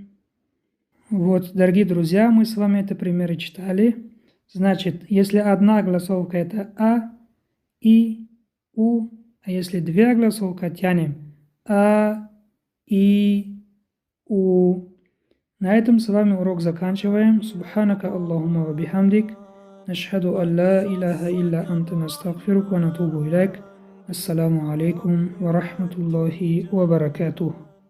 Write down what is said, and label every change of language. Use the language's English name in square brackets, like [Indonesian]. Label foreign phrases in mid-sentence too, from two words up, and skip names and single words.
[Russian] Вот, дорогие друзья, мы с вами это примеры читали. Значит, если 1 огласовка это а, и, у, а если 2 огласовка тянем а, И, У. На этом с вами урок заканчиваем. [Arabic] سبحانك اللهم وبحمدك. نشهد أن لا إله إلا أنت نستغفرك ونتوب إليك. السلام عليكم ورحمة الله وبركاته.